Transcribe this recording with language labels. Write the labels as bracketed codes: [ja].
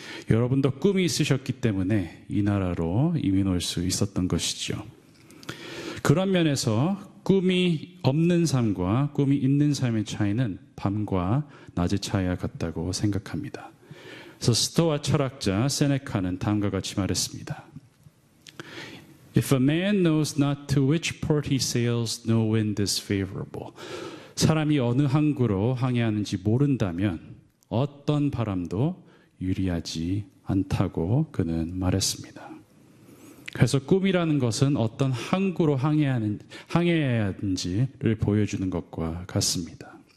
[ko] 여러분도 꿈이 있으셨기 때문에 이 나라로 이민 올 수 있었던 것이죠. 그런 면에서 꿈이 없는 삶과 꿈이 있는 삶의 차이는 밤과 낮의 차이와 같다고 생각합니다. 그래서 스토아 철학자 세네카는 다음과 같이 말했습니다. [en] If a man knows not to which port he sails, no wind is favorable. [ko] 사람이 어느 항구로 항해하는지 모른다면 어떤 바람도 유리하지 않다고 그는 말했습니다. 그래서 꿈이라는 것은 어떤 항구로 항해해야 하는지를 보여주는 것과 같습니다.